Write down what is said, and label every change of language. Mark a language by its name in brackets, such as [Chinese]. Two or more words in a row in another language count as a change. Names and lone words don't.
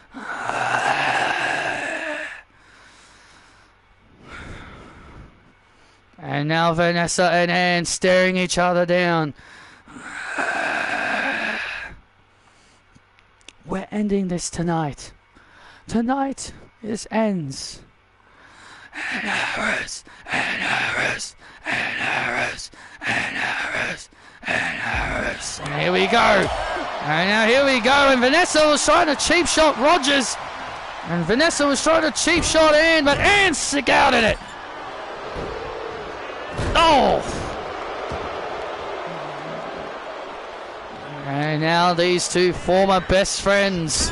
[English] And now Vanessa and Ann staring each other down. We're ending this tonight. Tonight, this ends. Ann Harris, Ann Harris, Ann Harris, Ann Harris, Ann Harris. And here we go. And now here we go. And Vanessa was trying to cheap shot Rogers. And Vanessa was trying to cheap shot Ann, but Ann scouted it. Oh! And now these two former best friends.